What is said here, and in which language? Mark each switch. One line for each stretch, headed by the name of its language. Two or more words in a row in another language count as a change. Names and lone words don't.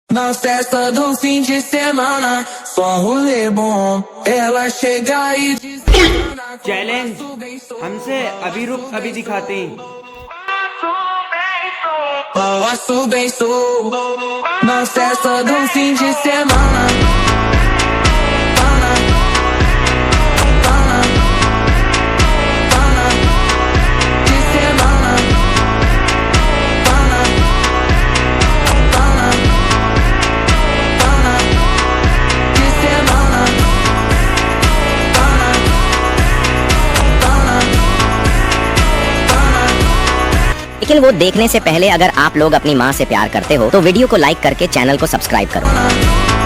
Portuguese: Na festa do fim de semana, só rolê bom. Ela chega e diz
Hindi: चैलेंज हमसे अभी रुक अभी दिखाते हैं।
Portuguese: Faço bem sou na festa do fim de semana. Pana, pana, pana, de semana. Pana, pana, pana, de semana. Pana, pana, pana.
Hindi: लेकिन वो देखने से पहले अगर आप लोग अपनी माँ से प्यार करते हो तो वीडियो को लाइक करके चैनल को सब्सक्राइब करो।